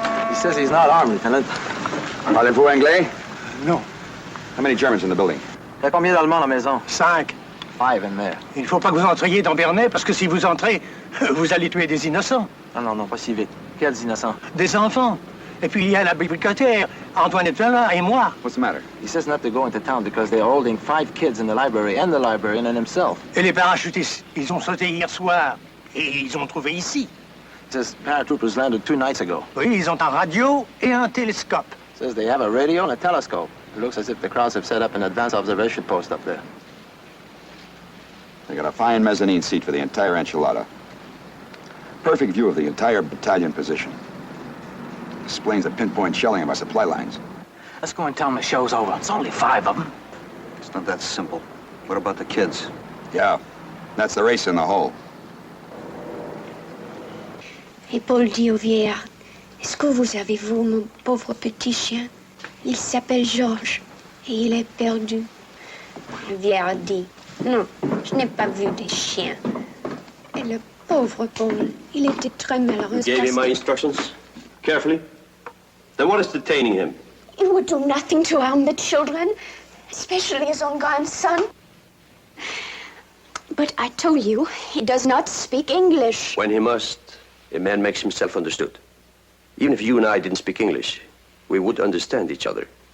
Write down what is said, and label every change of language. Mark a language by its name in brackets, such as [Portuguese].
[English] He says he's not armed, Lieutenant. [French] Parlez-vous anglais? Non. [English] How many Germans in the building? [French] Il y a combien d'Allemands à la maison? 5. [English] 5 in there. [French] Il ne faut pas que vous entriez dans Bernay, parce que si vous entrez, vous allez tuer des innocents. Non, pas si vite. Quels innocents? Des enfants. Et puis il y a la bibliothécaire, Antoinette Vella et moi. [English] What's the matter? He says not to go into town because they're holding 5 kids in the library and the librarian and himself. [French] Et les parachutistes, ils ont sauté hier soir. Et ils ont trouvé ici. [English] He says paratroopers landed 2 nights ago. [French] Oui, ils ont un radio et un télescope. [English] Says they have a radio and a telescope. It looks as if the Krauts have set up an advanced observation post up there. They got a fine mezzanine seat for the entire enchilada. Perfect view of the entire battalion position. Explains the pinpoint shelling of our supply lines. Let's go and tell them the show's over. It's only 5 of them. It's not that simple. What about the kids? Yeah, that's the race in the hole. [French] Et Paul dit au vieillard, est-ce que vous avez vu mon pauvre petit chien? Il s'appelle Georges et il est perdu. Le vieillard dit, non, je n'ai pas vu des chiens. Et le pauvre Paul, il était très malheureux. [English] You gave him my instructions? Carefully? Then what is detaining him? He would do nothing to harm the children, especially his own grandson. But I told you, he does not speak English. When he must, a man makes himself understood. Even if you and I didn't speak English, we would understand each other.